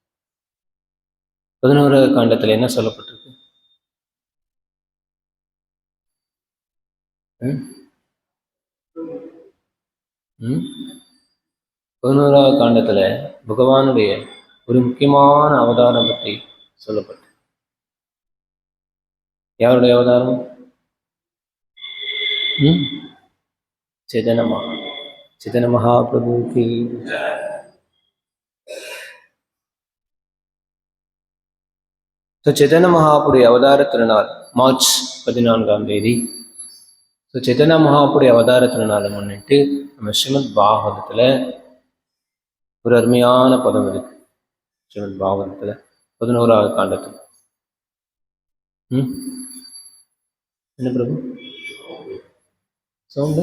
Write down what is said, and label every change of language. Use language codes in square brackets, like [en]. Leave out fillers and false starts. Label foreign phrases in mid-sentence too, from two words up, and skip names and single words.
[ta] 11ஆவது காண்டத்தில் என்ன சொல்லப்பட்டிருக்கு? 11ஆவது காண்டத்தில் பகவானுடைய ஒரு முக்கியமான அவதாரம் பற்றி சொல்லப்பட்டு, யாருடைய அவதாரம்? [hi] चैतन्य महाप्रभु की. [ta] चैतन्य महापुरी அவதார திருநாள் மார்ச் 14ஆம் தேதி. चैतन्य महापुरी அவதார திருநாளை முன்னிட்டு நம்ம ஸ்ரீமத் பாகவதத்தில் ஒரு அருமையான பதம் இருக்கு. ஸ்ரீமத் பாகவதத்தில் 11ஆவது காண்டத்தில் என்ன பிரபு சவுண்டு?